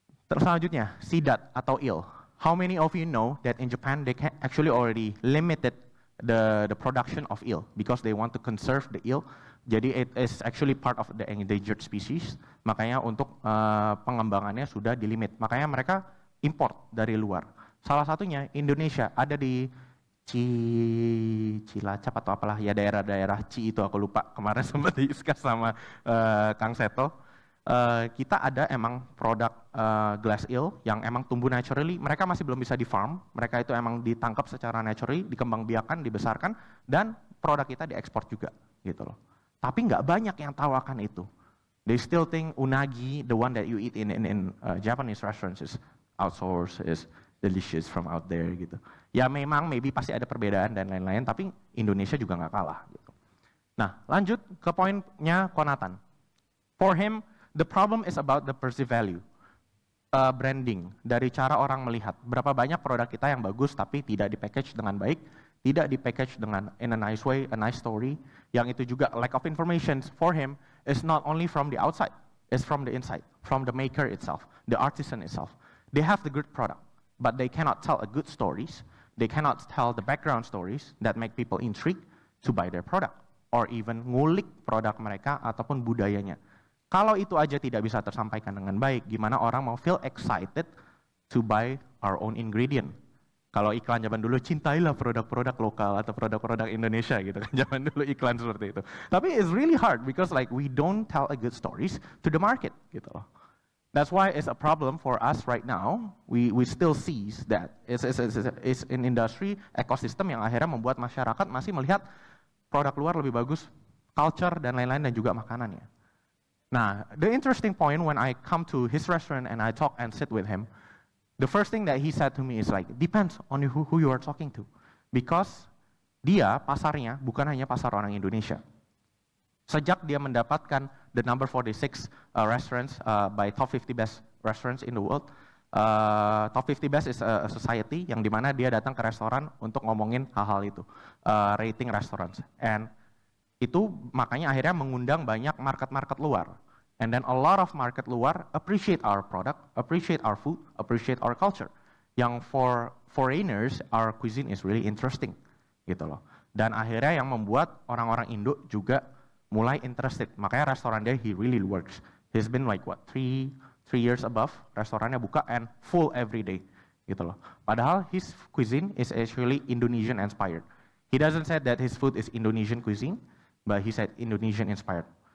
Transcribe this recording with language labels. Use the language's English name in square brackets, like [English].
[Indonesian] Terus selanjutnya, sidat atau eel. [English] How many of you know that in Japan they can actually already limited the production of eel because they want to conserve the eel. [Indonesian] Jadi [English] it is actually part of the endangered species. [Indonesian] Makanya untuk pengembangannya sudah dilimit. Makanya mereka import dari luar. Salah satunya Indonesia ada di Cilacap atau apalah ya, daerah-daerah itu aku lupa, kemarin sempat discuss sama Kang Seto. Kita ada emang produk glass eel yang emang tumbuh naturally, mereka masih belum bisa di farm, mereka itu emang ditangkap secara naturally, dikembangbiakan, dibesarkan, dan produk kita diekspor juga gitu loh. Tapi nggak banyak yang tahu akan itu. [English] They still think unagi, the one that you eat in Japanese restaurants is outsourced, is delicious from out there gitu. [Indonesian] Ya memang maybe pasti ada perbedaan dan lain-lain, tapi Indonesia juga nggak kalah gitu. Nah lanjut ke poinnya Konatan. [English] For him, the problem is about the perceived value. [Indonesian] Branding, dari cara orang melihat. Berapa banyak produk kita yang bagus tapi tidak di-package dengan baik, tidak di-package dengan [English] in a nice way, a nice story, [Indonesian] yang itu juga [English] lack of information for him is not only from the outside, it's from the inside, from the maker itself, the artisan itself. They have the good product, but they cannot tell a good stories, they cannot tell the background stories that make people intrigued to buy their product, or even [Indonesian] ngulik produk mereka ataupun budayanya. Kalau itu aja tidak bisa tersampaikan dengan baik, gimana orang mau [English] feel excited to buy our own ingredient? [Indonesian] Kalau iklan zaman dulu, cintailah produk-produk lokal atau produk-produk Indonesia gitu kan, zaman dulu iklan seperti itu. Tapi [English] it's really hard because like we don't tell a good stories to the market [Indonesian] gitu loh. [English] That's why it's a problem for us right now. We still see that it's an industry [Indonesian] ekosistem yang akhirnya membuat masyarakat masih melihat produk luar lebih bagus, culture dan lain-lain dan juga makanannya. [English] Nah, the interesting point when I come to his restaurant and I talk and sit with him, the first thing that he said to me is like, depends on who you are talking to. Because [Indonesian] dia pasarnya bukan hanya pasar orang Indonesia. Sejak dia mendapatkan [English] the number 46 restaurants by top 50 best restaurants in the world, top 50 best is a society [Indonesian] yang dimana dia datang ke restoran untuk ngomongin hal-hal itu, [English] rating restaurants. And [Indonesian] itu makanya akhirnya mengundang banyak market-market luar. [English] And then a lot of market luar appreciate our product, appreciate our food, appreciate our culture. [Indonesian] Yang [English] for foreigners, our cuisine is really interesting, [Indonesian] gitu loh. Dan akhirnya yang membuat orang-orang Indo juga mulai interested. Makanya restoran dia, [English] he really works. He's been like what, 3 years above, [Indonesian] restorannya buka [English] and full every day, [Indonesian] gitu loh. Padahal [English] his cuisine is actually Indonesian inspired. He doesn't say that his food is Indonesian cuisine, but he said Indonesian inspired.